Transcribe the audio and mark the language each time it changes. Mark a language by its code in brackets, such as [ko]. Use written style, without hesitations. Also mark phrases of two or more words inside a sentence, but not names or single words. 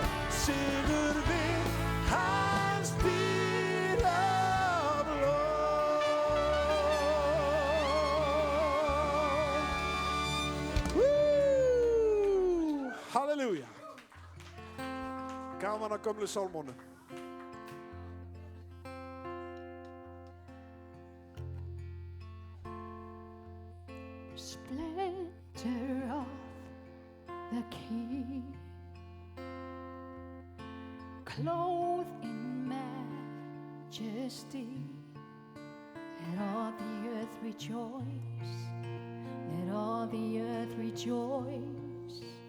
[is] Sigur við hans dýra blóð. Halleluja. Gaman að gömlu sálmónu. [en] Splendor of the King, clothed in majesty, let all the earth rejoice, let all the earth rejoice.